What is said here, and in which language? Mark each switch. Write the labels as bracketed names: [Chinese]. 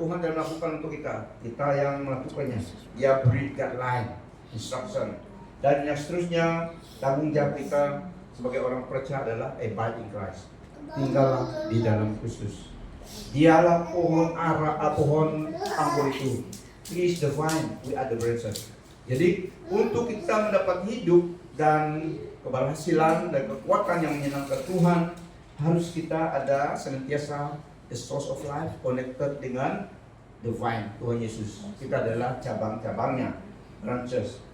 [Malay] Tuhan yang melakukan untuk kita, kita yang melakukannya. Dia beri guideline, instruction. Dan yang seterusnya, tanggung jawab kita sebagai orang percaya adalah [English] abide in Christ. [Malay] Tinggallah di dalam Kristus. Dialah pohon anggur itu. [English] He is the vine, we are the branches. [Malay] Jadi untuk kita mendapat hidup dan keberhasilan dan kekuatan yang menyenangkan Tuhan, harus kita ada senantiasa [English] the source of life connected [Malay] dengan [English] the vine, [Malay] Tuhan Yesus. Kita adalah cabang-cabangnya, branches.